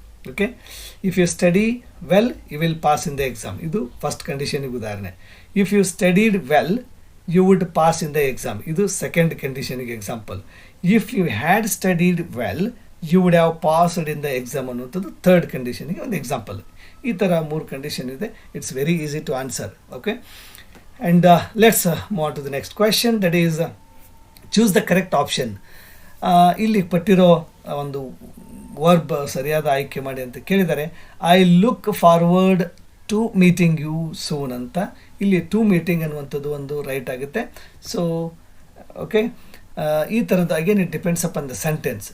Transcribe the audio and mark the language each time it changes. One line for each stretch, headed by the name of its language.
English: okay, if you study well you will pass in the exam,
Kannada: ಇದು first ಕಂಡೀಷನಿಗೆ ಉದಾಹರಣೆ.
English: if you studied well you would pass in the exam,
Kannada: ಇದು second ಕಂಡೀಷನಿಗೆ example.
English: if you had studied well you would have passed in the exam
Kannada: ಅನ್ನುವಂಥದ್ದು third ಕಂಡೀಷನಿಗೆ ಒಂದು example. ಈ ಥರ 3 condition ಇದೆ.
English: It's very easy to answer. Okay, and let's move on to the next question, that is choose the correct option.
Kannada: ಇಲ್ಲಿ ಪಟ್ಟಿರೋ ಒಂದು verb ಸರಿಯಾದ ಆಯ್ಕೆ ಮಾಡಿ ಅಂತ ಕೇಳಿದರೆ
English: I look forward to meeting you soon
Kannada: ಅಂತ. ಇಲ್ಲಿ ಟು ಮೀಟಿಂಗ್ ಅನ್ನುವಂಥದ್ದು ಒಂದು ರೈಟ್ ಆಗುತ್ತೆ. ಸೊ ಓಕೆ, ಈ ಥರದ್ದು again
English: It depends upon the sentence.